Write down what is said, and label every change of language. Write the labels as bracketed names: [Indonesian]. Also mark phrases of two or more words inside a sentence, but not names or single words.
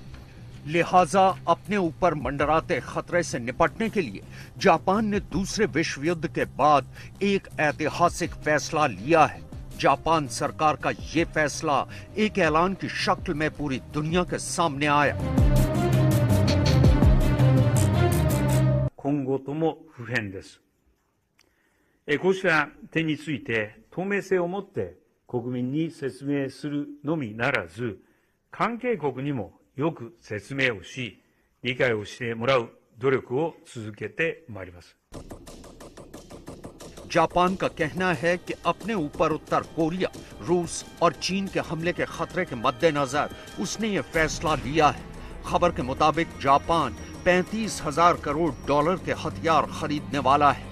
[Hindi] लिहाजा अपने ऊपर मंडराते खतरे से निपटने के लिए जापान ने दूसरे विश्व युद्ध के बाद एक ऐतिहासिक फैसला लिया है। जापान सरकार का ये फैसला एक ऐलान की शक्ल में पूरी दुनिया के सामने आया। [Japanese] 今後とも不変です。こうした点について透明性を持って国民に説明するのみならず、関係国にもよく説明をし、理解をしてもらう努力を続けてまいります。 [Hindi] जापान का कहना है कि अपने ऊपर उत्तर कोरिया, रूस और चीन के हमले के खतरे के मद्देनजर उसने ये फैसला लिया है। खबर के मुताबिक जापान 35,000 करोड़ डॉलर के हथियार खरीदने वाला है।